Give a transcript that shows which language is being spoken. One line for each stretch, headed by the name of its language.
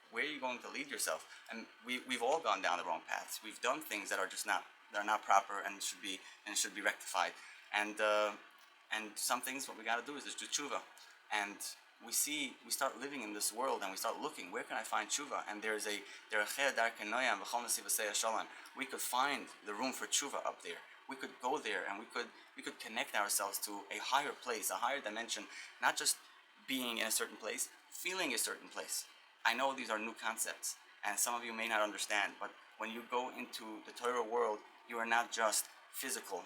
English: Where are you going to lead yourself? And we've all gone down the wrong paths. We've done things that are just not proper and should be rectified. And some things, what we got to do is just do tshuva. And we start living in this world, and we start looking, where can I find tshuva? And there's a
Hebrew: Dרכיה, דרכי, נועם, נתיבותיה, שלום.
English: We could find the room for tshuva up there. We could go there, and we could connect ourselves to a higher place, a higher dimension, not just being in a certain place, feeling a certain place. I know these are new concepts, and some of you may not understand, but when you go into the Torah world, you are not just physical.